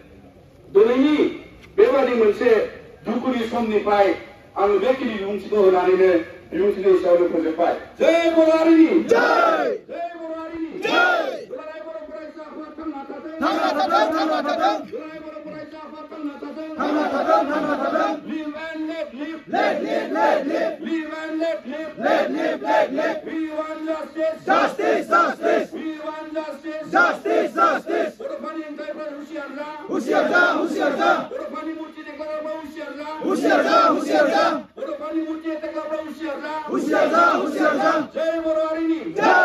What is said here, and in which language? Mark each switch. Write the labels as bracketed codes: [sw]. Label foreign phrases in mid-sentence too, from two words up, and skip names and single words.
[brx] दिनैनि बेबायदि मोनसे दुखुनि समनिफ्राय आं बेखिनि बिबुंथिखौ होनानैनो बिबुंथिनि सायावनो फोजोबबाय जय बर' हारिनि जय बर' हारिनि जय दुलाराय बर' फरायसा आफाद थांना थाथों दुलाराय बर' फरायसा आफाद थांना थाथों [en] live and let live live and let live we want justice we want justice [brx] बड'फानि ओंखारफ्रा हुसियार जा बड'फानि मुर्ति देख्लाराफ्रा हुसियार जा बड'फानि मुर्ति देख्लाराफ्रा हुसियार जा जय बर' हारिनि